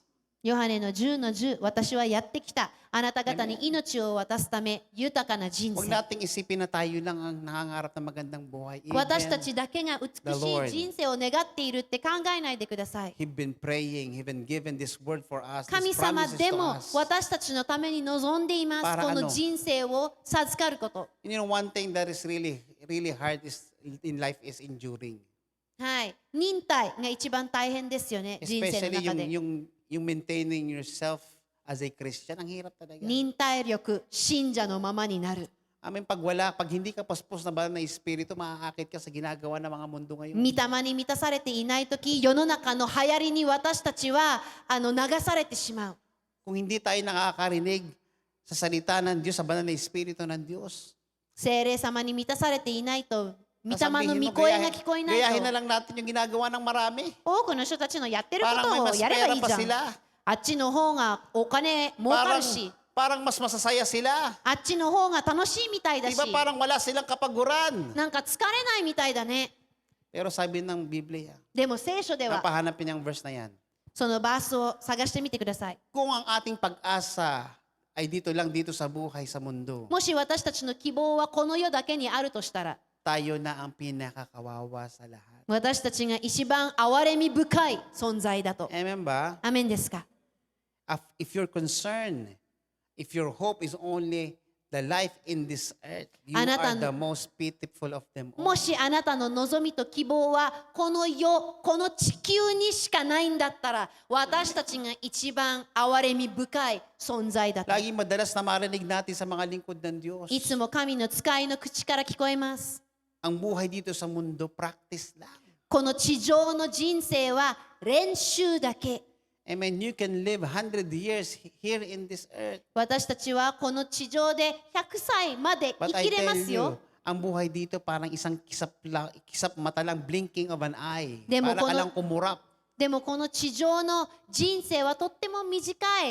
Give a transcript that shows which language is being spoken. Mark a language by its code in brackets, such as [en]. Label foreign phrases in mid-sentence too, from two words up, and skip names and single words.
[ja] ヨハネの10の10、私はやってきた。あなた方に命を渡すため、豊かな人 [tl] Huwag [ja] 生。 [tl] nating isipin na tayo lang ang nangangarap ng magandang buhay. [ja] 私た [en] Even [ja] ちだけが美 [en] the [ja] し [en] Lord. [ja] い人生を願っているって考えないでください。 [en] He've been praying, He've been given this word for us, [ja] 神 [en] these [ja] 様 [en] promises [ja] で [en] to [ja] も [en] us. [ja] 私たちのために望んでいます。 [tl] Para [ja] こ [tl] ano? [ja] の人生を授かること。 [en] You know, one thing that is really hard in life is enduring. [ja] はい。忍耐が一番大変ですよね。人生の [en] Especially [ja] 中で。 [en] yung maintaining yourself as a Christian. [tl] Ang hirap talaga. [ja] 忍耐力、信者のままになる。 [en] I mean, [tl] pag hindi ka paspos na banal na espiritu, maaakit ka sa ginagawa ng mga mundo ngayon. [ja] 御霊に満たされていないとき、世の中の流行りに私たちは流されてしまう。 [tl] Kung hindi tayo nakakarinig sa salita ng Diyos, sa banal na espiritu ng Diyos, [ja] 聖霊様に満たされていないと、御霊の [tl] sasabihin [ja] 御 [tl] mo, [ja] 声が聞こえない [tl] gayahin na [ja] と、 [tl] lang natin yung ginagawa ng marami. [ja] 多くの人たちのやってるこ [tl] Parang may [ja] とを [tl] mas [ja] やればい [tl] pera [ja] い [tl] pa [ja] じゃん。 [tl] sila. [ja] あっちの方がお金儲かるし、 [tl] Parang mas masasaya sila. [ja] あっちの方が楽しいみたいだ [tl] Di [ja] し、 [tl] ba parang wala silang kapaguran? [ja] なんか疲れないみたいだね。 [tl] Pero sabi ng Biblia, [ja] でも聖書では、 [tl] napahanapin ang verse na yan. [ja] そのバースを探してみてください。 [tl] Kung ang ating pag-asa ay dito lang dito sa buhay sa mundo, [ja] もし私たちの希望はこの世だけにあるとしたら、 [tl] tayo na ang pinakakawawa sa lahat. [ja] 私たちが一番憐れみ深い存在だと。 [tl] Amen ba? [ja] アメンですか？ [en] If you're concerned, if your hope is only the life in this earth, you [ja] あなた [en] are [ja] の [en] the most pitiful of them all. [ja] もしあなたの望みと希望はこの世、この地球にしかないんだったら、私たちが一番憐れみ深い存在だと。 [tl] Laging madalas na marinig natin sa mga lingkod ng Diyos. [ja] いつも神の使いの口から聞こえます。 [tl] Ang buhay dito sa mundo, practice lang. [ja] この地上の人生は練習だけ。 [en] Amen. You can live 100 years here in this earth. [ja] 私たちはこの地上で100歳まで [en] But [ja] 生 [en] I [ja] きれま [en] tell [ja] すよ [en] you,。 [tl] ang buhay dito parang isang kisap mata lang, [en] blinking of an eye. [ja] Demo [tl] Para ka [ja] kono- [tl] lang kumurap. [ja] でもこの地上の人生はとっても短い。